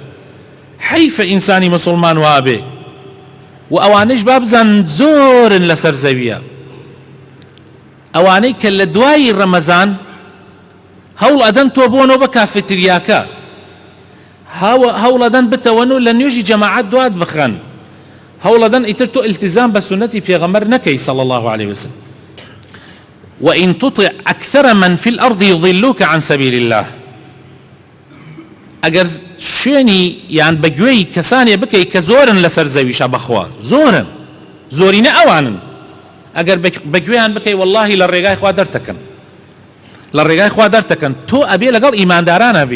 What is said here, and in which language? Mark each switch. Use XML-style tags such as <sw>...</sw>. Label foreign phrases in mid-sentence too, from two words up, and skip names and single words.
<ckb>سەر حیفە ئینسانی مسلمان وابێ و ئەوانش بابزان زۆرن لەسەر زەویە ئەوانەی کە لە دوای ڕەمەزان هەوڵ ئەدەن تۆ بۆنەوە بە کافێتریاکە هەوڵ ئەدەن بتەوەن و لە نوێژی جەماعەت دوات بخەن هەوڵ ئەدەن ئیتر تۆ ئیلتیزام بە سونەتی پێغەمبەر نەکەی</ckb> <ar>صلی الله عليه وسلم وإن تطع أكثر من في الأرض يضلوك عن سبيل الله</ar> <ckb>ئەگەر شوێنی یان بەگوێی کەسانێ بکەی کە زۆرن لەسەر زەویشە بەخوا زۆرن زۆرینە ئەوانن ئەگەر بەگوێیان بکەی واللهی لە ڕێگای خوا دەرتەکەن لە ڕێگای خوا دەرتەکەن تۆ ئەبێ لەگەڵ ئیماندارانە بی</ckb>